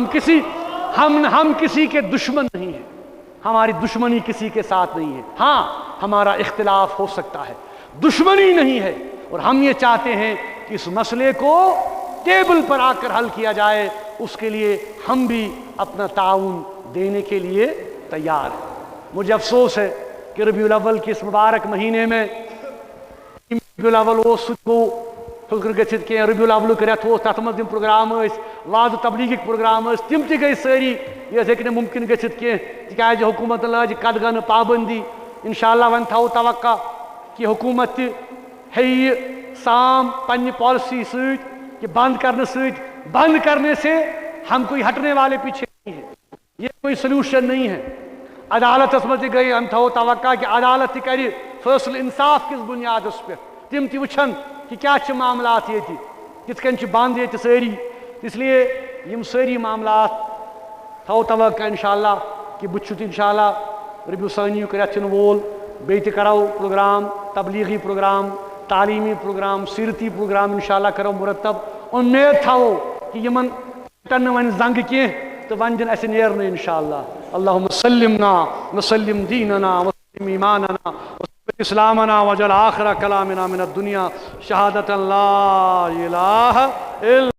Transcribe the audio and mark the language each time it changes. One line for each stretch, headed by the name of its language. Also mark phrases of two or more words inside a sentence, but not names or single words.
Urdu: ہم کسی کے دشمن نہیں ہیں، ہماری دشمنی کسی کے ساتھ نہیں ہے، ہاں ہمارا اختلاف ہو سکتا ہے، دشمنی نہیں ہے، اور ہم یہ چاہتے ہیں کہ اس مسئلے کو ٹیبل پر آ کر حل کیا جائے، اس کے لیے ہم بھی اپنا تعاون دینے کے لیے تیار ہیں۔ مجھے افسوس ہے کہ ربیع الاول کے اس مبارک مہینے میں
Kashmiri: ربیع الاول سہ گو پھکر گژھتھ کی ربیع الاول رٮ۪تھ اوس تَتھ منٛز تِم پروگرام واض تبلیغک پروگرام تِم تہِ گٔے سٲری یہِ ہیٚکہِ نہٕ مُمکِن گٔژھِتھ کینٛہہ تِکیٛازِ حکوٗمتن لاجہِ قدغن پابندی انشاءاللہ وۄنۍ تھاوو توقع کہ حکوٗمت تہِ ہیٚیہِ یہِ سام پننہِ پالسی سۭتۍ
Urdu: کہ بند کرنے سے ہم کوئی ہٹنے والے پیچھے نہیں ہیں، یہ کوئی سلوشن نہیں ہے۔
Kashmiri: عدالتس مز تہِ گٔے ہم تھاوو توقع کہ عدالت تہِ کرِ فٲصلہٕ انصاف کِس بُنیادس پٮ۪ٹھ، تِم تہِ وٕچھن کہ کیا چھِ معاملات ییٚتہِ کِتھ کٔنۍ چھِ بنٛد ییٚتہِ سٲری، اس لیے یِم سٲری معاملات تھاوو توقع انشاءاللہ کہ بہٕ چھُس انشاءاللہ ربیع ثٲنیُک رٮ۪تھ یِنہٕ وول بیٚیہِ تہِ کرو پروگرام، تبلیغی پروگرام، تعلیمی پروگرام، سیرتی پروگرام انشاءاللہ کرو مرتب۔ امید تھاوو کہ یمن ٹن نہٕ وۄنۍ زنٛگہٕ کینٛہہ تہٕ وۄنۍ دِن اَسہِ نیرنہٕ انشاءاللہ۔
Arabic: اللہم سلمنا وسلم دیننا وسلم ایماننا وسلم اسلامنا وجل آخر کلامنا من الدنیا شہادت لا الہ الا